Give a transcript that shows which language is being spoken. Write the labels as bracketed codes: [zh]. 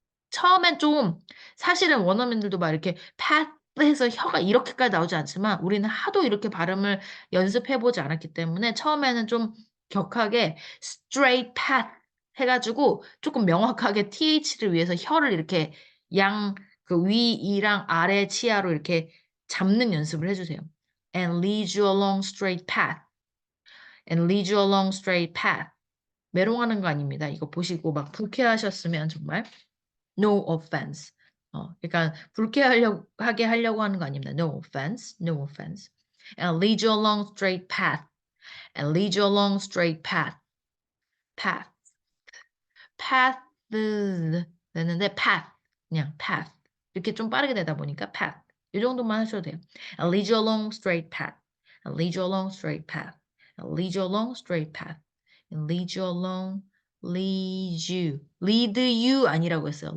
[ko] 처음엔 좀, 사실은 원어민들도 막 이렇게 path 해서 혀가 이렇게까지 나오지 않지만 우리는 하도 이렇게 발음을 연습해보지 않았기 때문에 처음에는 좀 격하게 [en] straight path [ko] 해가지고 조금 명확하게 th를 위해서 혀를 이렇게 그 위이랑 아래 치아로 이렇게 잡는 연습을 해주세요. [en] And lead you along straight path. And lead you along straight path. [ko] 메롱하는 거 아닙니다. 이거 보시고 막 불쾌하셨으면 정말 [en] no offense. [ko] 그러니까 불쾌하게 하려고 하는 거 아닙니다. [en] No offense, no offense. And lead you along straight path. And lead you along straight path. path. [ko] path 됐는데 path 그냥 path 이렇게 좀 빠르게 되다 보니까 path 이 정도만 하셔도 돼요. [en] And lead you along straight path. And lead you along straight path. And lead you along straight path. And lead you along lead you [ko] 아니라고 했어요.